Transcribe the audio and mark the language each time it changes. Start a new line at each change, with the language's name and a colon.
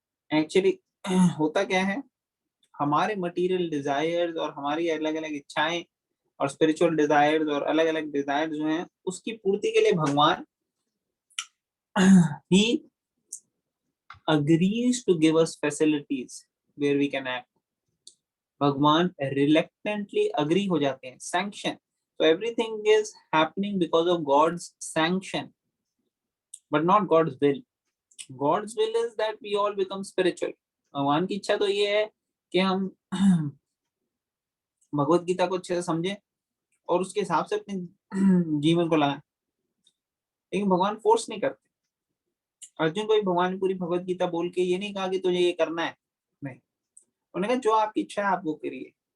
Hindi: Actually होता क्या है, हमारे मटेरियल डिजायर्स और हमारी अलग अलग इच्छाएं और स्पिरिचुअल डिजायर्स और अलग अलग डिजायर्स जो हैं, उसकी पूर्ति के लिए भगवान ही
English: agrees to give us facilities where we can act.
Hindi: भगवान reluctantly agree हो जाते हैं, sanction.
English: So everything is happening because of God's sanction, but not God's will. God's will is that we all become spiritual.
Hindi: भगवान की इच्छा तो ये है कि हम भगवत गीता को अच्छे से समझें और उसके हिसाब से अपने जीवन को लगाएं। लेकिन भगवान फोर्स नहीं करते। अर्जुन को भी भगवान ने पूरी भगवत गीता बोल के ये नहीं कहा कि तुझे ये करना है, नहीं, उन्होंने कहा जो आपकी इच्छा है आप वो करिए।